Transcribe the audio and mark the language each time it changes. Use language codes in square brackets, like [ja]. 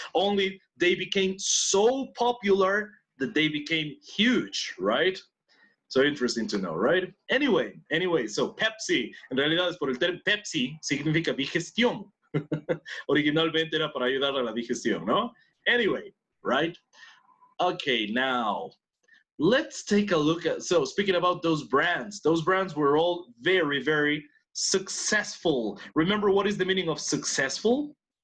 [en] Only they became so popular that they became huge, right? So interesting to know, right? Anyway, so [es] Pepsi, en realidad es por el término Pepsi, significa digestión. Originalmente era para ayudar a la digestión, ¿no? [en] Anyway, right? Okay, now let's take a look at, so speaking about those brands were all very, very successful. Remember what is the meaning of successful?